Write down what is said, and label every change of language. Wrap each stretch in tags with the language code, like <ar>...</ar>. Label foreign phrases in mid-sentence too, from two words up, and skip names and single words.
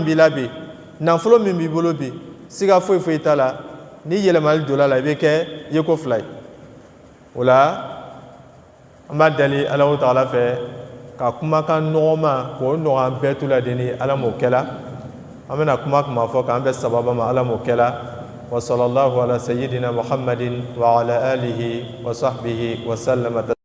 <bm>b'i la bi nafolo min b'i bolo bi siga foyi foyi t'a la ni yɛlɛmali donna la i bɛ kɛ yeko fila ye o la an b'a deli Alahu Taala fɛ ka kumakan nɔgɔma k'o nɔgɔya bɛɛ tu la de ni Ala m'o kɛla an bɛna kuma fɔ k'an bɛ sababa ma Ala m'o kɛla</bm> <ar>وصلى الله على سيدنا محمد وعلى آله وصحبه وسلم</ar>